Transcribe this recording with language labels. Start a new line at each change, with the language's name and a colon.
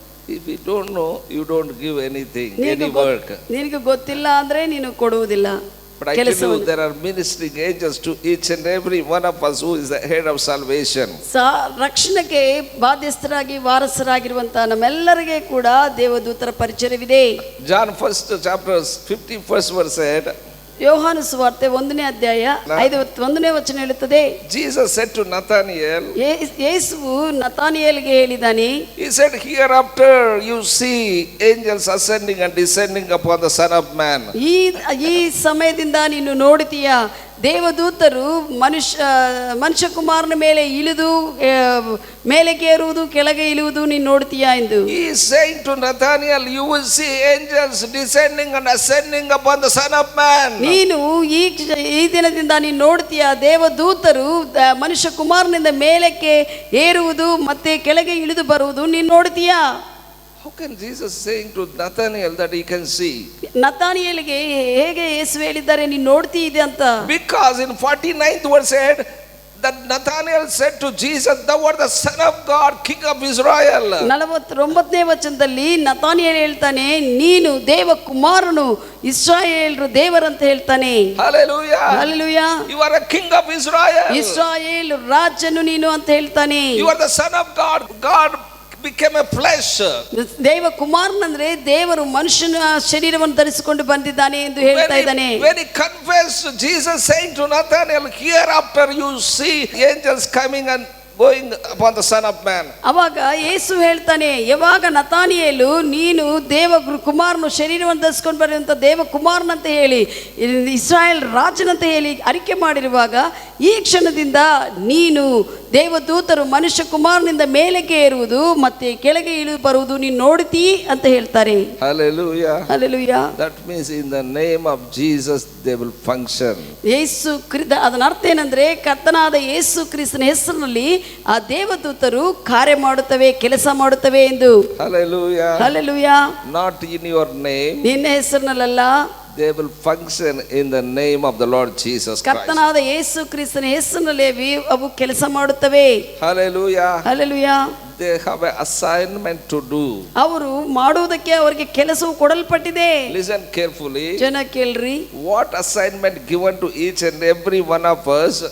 English: If you don't know, you don't give anything, any work.
Kannada: ನಿನಗೆ ಗೊತ್ತಿಲ್ಲ ಅಂದ್ರೆ ನೀನು ಕೊಡುವುದಿಲ್ಲ.
English: But I tell you, there are ministering angels to each and every one of us who is the head of salvation.
Kannada: ರಕ್ಷಣೆಗೆ ಬಾಧ್ಯಸ್ಥರಾಗಿ ವಾರಸರಾಗಿರುವಂತ ನಮ್ಮೆಲ್ಲರಿಗೆ ಕೂಡ ದೇವದೂತರ ಪರಿಚಯವಿದೆ.
English: John 1st chapter 51st verse said,
Kannada: ಯೋಹಾನ ಸುವಾರ್ತೆ 1ನೇ ಅಧ್ಯಾಯ 51ನೇ ವಚನ ಹೇಳುತ್ತದೆ,
English: Jesus said to Nathanael,
Kannada: ಯೇಸುವು ನತಾನಿಯೇಲಿಗೆ ಹೇಳಿದಾನೆ,
English: he said, hereafter you see angels ascending and descending upon the Son of Man.
Kannada: ಈ ಸಮಯದಿಂದ ನೀನು ನೋಡುತ್ತೀಯಾ ದೇವದೂತರು ಮನುಷ್ಯ ಕುಮಾರನ ಮೇಲೆ ಇಳಿದು ಮೇಲೆಗೆ ಏರುವುದು ಕೆಳಗೆ ಇಳಿಯುವುದು ನೀನು ನೋಡ್ತೀಯಾ ಎಂದು.
English: He is saying to Nathanael, you will see angels descending and ascending upon the Son of Man.
Kannada: ನೀನು ಈ ದಿನದಿಂದ ನೀನು ನೋಡ್ತೀಯಾ ದೇವದೂತರು ಮನುಷ್ಯ ಕುಮಾರನಿಂದ ಮೇಲಕ್ಕೆ ಏರುವುದು ಮತ್ತೆ ಕೆಳಗೆ ಇಳಿದು ಬರುವುದು ನೀನು ನೋಡ್ತೀಯಾ.
English: How can Jesus saying to Nathanael that he can see?
Kannada: ನತಾನಿಯೇಲಿಗೆ ಹೇಗೆ ಯೇಸು ಹೇಳಿದ್ದಾರೆ ನೀನು ನೋಡ್ತೀ ಇದೆ ಅಂತ?
English: Because in 49th verse said that Nathanael said to Jesus, thou art the Son of God, King of Israel.
Kannada: 49ನೇ ವಚನದಲ್ಲಿ ನತಾನಿಯೇಲ್ ಹೇಳ್ತಾನೆ, ನೀನು ದೇವ ಕುಮಾರನು, ಇಸ್ರಾಯೇಲ್ರು ದೇವರಂತ ಹೇಳ್ತಾನೆ.
English: Hallelujah. Hallelujah. You are a king of Israel.
Kannada: Israel ರಾಜನು ನೀನು ಅಂತ ಹೇಳ್ತಾನೆ.
English: You are the Son of God. God became a flesh.
Kannada: ದೇವ ಕುಮಾರನಂದ್ರೆ ದೇವರು ಮನುಷ್ಯನ ಶರೀರವನ್ನು ಧರಿಸಿಕೊಂಡು ಬಂದಿದ್ದಾನೆ ಎಂದು ಹೇಳ್ತಾ ಇದ್ದಾನೆ.
English: When he confessed, Jesus saying to Nathanael, hereafter you see angels coming and going upon the Son of Man.
Kannada: ಅವಾಗ ಯೇಸು ಹೇಳ್ತಾನೆ, ಯಾವಾಗ ನತಾನಿಯೇಲು ನೀನು ದೇವ ಕುಮಾರನು ಶರೀರವನ್ನು ಧರಿಸಿಕೊಂಡು ಬರುವಂತ ದೇವ ಕುಮಾರನಂತ ಹೇಳಿ ಇಸ್ರಾಯೇಲ್ ರಾಜನಂತ ಹೇಳಿ ಅರಿಕೆ ಮಾಡಿರುವಾಗ ಈ ಕ್ಷಣದಿಂದ ನೀನು ದೇವದೂತರು ಮನುಷ್ಯ ಕುಮಾರನಿಂದ ಮೇಲೆಗೆ ಏರುವುದು ಮತ್ತೆ ಕೆಳಗೆ ಇಳಿದು ಬರುವುದು ನೀನು ನೋಡ್ತೀ ಅಂತ ಹೇಳ್ತಾರೆ.
English: Hallelujah. Hallelujah. That means in the name of Jesus they will function.
Kannada: ಯೇಸು ಅದರ ಅರ್ಥ ಏನಂದ್ರೆ ಕರ್ತನಾದ ಯೇಸು ಕ್ರಿಸ್ತನ ಹೆಸರಿನಲ್ಲಿ ಆ ದೇವದೂತರು ಕಾರ್ಯ ಮಾಡುತ್ತವೆ, ಕೆಲಸ ಮಾಡುತ್ತವೆ ಎಂದು.
English: Hallelujah. Hallelujah. Not in your name.
Kannada: ನಿನ್ನ ಹೆಸರಿನಲ್ಲ,
English: they will function in the name of the Lord Jesus Christ.
Kannada: ಕರ್ತನಾದ ಯೇಸು ಕ್ರಿಸ್ತನ ಹೆಸರಿನಲ್ಲಿ ಅವು ಕೆಲಸ ಮಾಡುತ್ತವೆ.
English: Hallelujah. Hallelujah. They have an assignment to do.
Kannada: ಅವರು ಮಾಡುವುದಕ್ಕೆ ಅವರಿಗೆ ಕೆಲಸವು ಕೊಡಲ್ಪಟ್ಟಿದೆ.
English: Listen carefully.
Kannada: ಜನ ಕೇಳ್ರಿ,
English: what assignment given to each and every one of us?